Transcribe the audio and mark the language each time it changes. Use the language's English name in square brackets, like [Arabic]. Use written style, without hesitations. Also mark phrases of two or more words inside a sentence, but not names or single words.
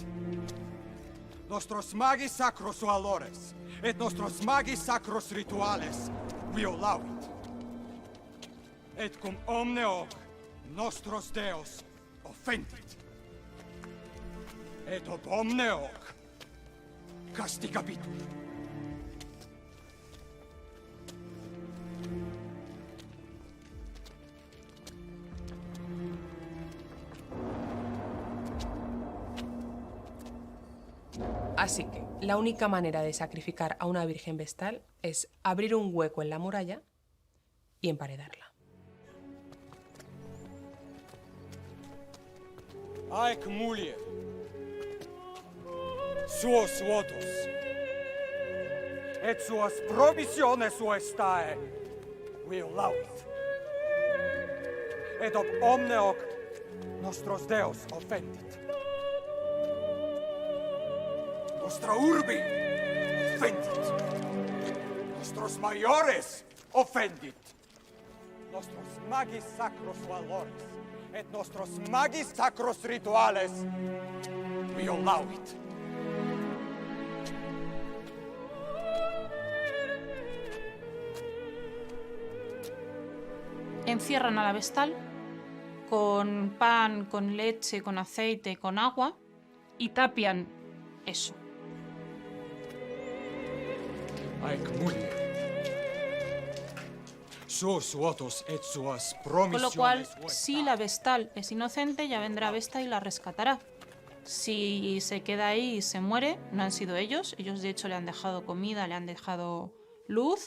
[Latin] Nostros magis sacros valores et nostros magis sacros rituales violauit. Et cum omne hoc nostros deos offendit. Et ob omne hoc castigabitur. [Spanish] Así que la única manera de sacrificar a una virgen vestal es abrir un hueco en la muralla y emparedarla. [Latin] Haec mulier, suos votos, et suas promissiones uestae violauit. Et ob omne hoc nostros deos offendit. Nostra urbi offendit. Nostros maiores offendit. Nostros magis sacros valores et nostros magis sacros rituales violauit. [Spanish] Encierran a la vestal con pan, con leche, con aceite, con agua y tapian eso. [Latin] Haec mulier, suos votos et suas [Spanish] Con [Latin] promissiones [Spanish] lo cual, [Latin] uestae. [Spanish] si la vestal es inocente, ya vendrá Vesta y la rescatará. Si se queda ahí y se muere, no han sido ellos. Ellos, de hecho, le han dejado comida, le han dejado luz.